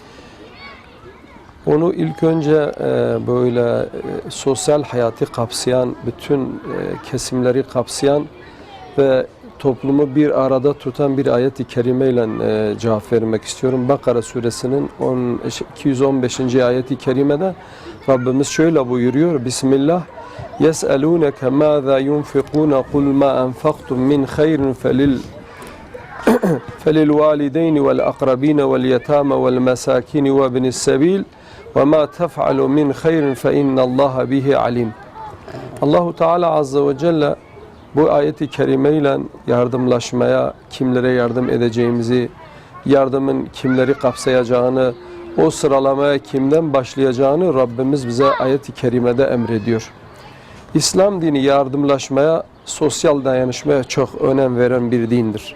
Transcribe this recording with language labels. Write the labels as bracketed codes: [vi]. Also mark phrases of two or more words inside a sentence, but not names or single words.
[tr] Onu ilk önce böyle sosyal hayatı kapsayan, bütün kesimleri kapsayan ve toplumu bir arada tutan bir ayet-i kerimeyle cevap vermek istiyorum. Bakara suresinin 215. ayet-i kerimede Rabbimiz şöyle buyuruyor. Bismillah. [ar] يَسْأَلُونَكَ مَاذَا يُنْفِقُونَ قُلْ مَا أَنْفَقْتُمْ مِنْ خَيْرٍ فَلِلْوَالِدَيْنِ وَالْأَقْرَبِينَ وَالْيَتَامَ وَالْمَسَاكِينِ وَابْنِ السَّبِيلِ وَمَا تَفْعَلُوا مِنْ خَيْرٍ فَإِنَّ اللّٰهَ بِهِ عَلِيمٌ. [tr] Allahu Teala Azze ve Celle bu ayet-i kerimeyle yardımlaşmaya, kimlere yardım edeceğimizi, yardımın kimleri kapsayacağını, o sıralamaya kimden başlayacağını Rabbimiz bize ayet-i kerimede emrediyor. İslam dini yardımlaşmaya, sosyal dayanışmaya çok önem veren bir dindir.